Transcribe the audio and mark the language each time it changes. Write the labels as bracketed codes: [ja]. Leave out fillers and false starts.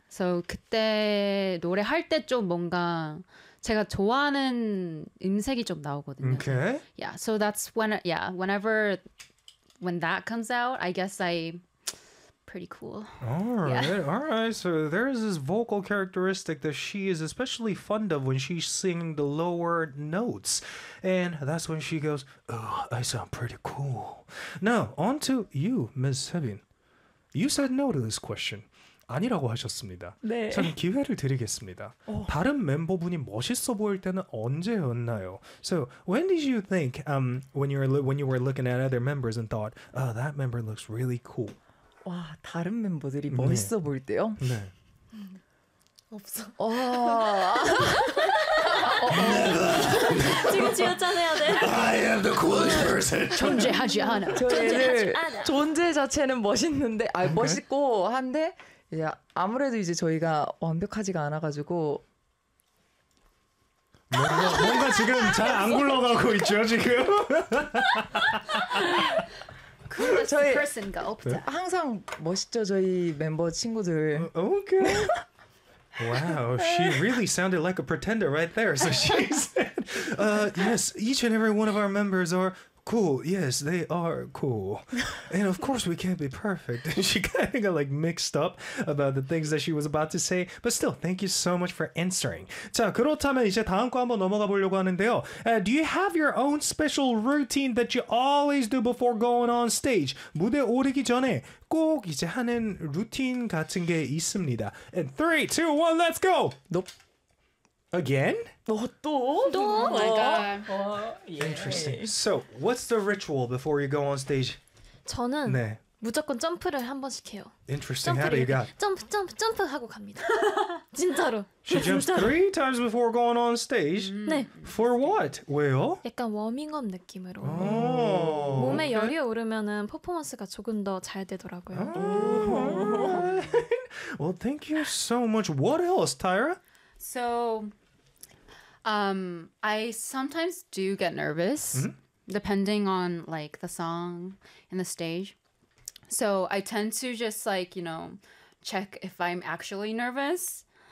[ko] So 그때 노래할 때 좀 뭔가 제가 좋아하는 음색이 좀 나오거든요. [en] Okay. Yeah. So that's when yeah, whenever when that comes out, I guess I pretty cool. All right. Yeah. All right. So there is this vocal characteristic that she is especially fond of when she's singing the lower notes. And that's when she goes, "Oh, I sound pretty cool." Now, on to you, Ms. Sebin. You said no to this question. [ko] 아니라고 하셨습니다. 네. 저는 기회를 드리겠습니다. 오. 다른 멤버분이 멋있어 보일 때는 언제였나요? [en] So, when did you think when you were looking at other members and thought, "Oh, that member looks really cool." [ko] 와, 다른 멤버들이 멋있어 네. 보일 때요? 네. 없어. 와. 지금 지어짜내야 돼. [en] I am the coolest person. [ko] 존재하지 않아. 존재 자체는 멋있는데 아, 멋있고 한데 야 아무래도 이제 저희가 완벽하지가 않아가지고 뭔가 지금 잘 안 굴러가고 있죠 지금. Coolest 저희 person가 없다. 네? 항상 멋있죠 저희 멤버 친구들. [en] Okay. Wow, she really sounded like a pretender right there. So she said, "Yes, each and every one of our members are." Cool. Yes, they are cool. And of course, we can't be perfect. And she kind of got like mixed up about the things that she was about to say. But still, thank you so much for answering. [ko] 자, 그렇다면 이제 다음 거 한번 넘어가 보려고 하는데요. [en] Do you have your own special routine that you always do before going on stage? [ko] 무대 오르기 전에 꼭 이제 하는 루틴 같은 게 있습니다. [en] And 3, 2, 1, let's go! Nope. Again? [ko] 또? 또? [en] Oh my god. Interesting. So, what's the ritual before you go on stage? [ko] 저는 네. 무조건 점프를 한 번씩 해요. [en] Interesting. How do you got? [ko] 점프, 점프, 점프 하고 갑니다. 진짜로. [en] She jumps 3 times before going on stage? [ko] 네. [en] For what? [ko] 왜요? 약간 워밍업 느낌으로. [en] Oh, [ko] 몸에 okay. 열이 오르면은 퍼포먼스가 조금 더 잘 되더라고요. [en] Oh, well, thank you so much. What else, Tyra? So, I sometimes do get nervous, depending on, like, the song and the stage. So, I tend to just, like, you know, check if I'm actually nervous.